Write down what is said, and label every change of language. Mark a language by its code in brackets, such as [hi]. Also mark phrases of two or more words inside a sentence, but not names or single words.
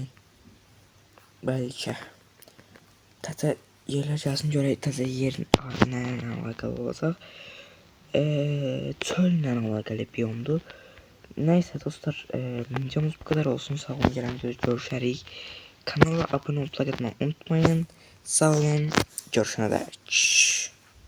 [az] Belki. Təzə yerlər gəlsin görək təzə yerin nə alakalı olacaq. Çöllə alakalı biyomdur. [tr] Neyse dostlar videomuz bu kadar olsun. [az] Sağ olun, gelen görüşərik. [tr] Kanala abone olmayı unutmayın. Sağ olun. Görüşene dek.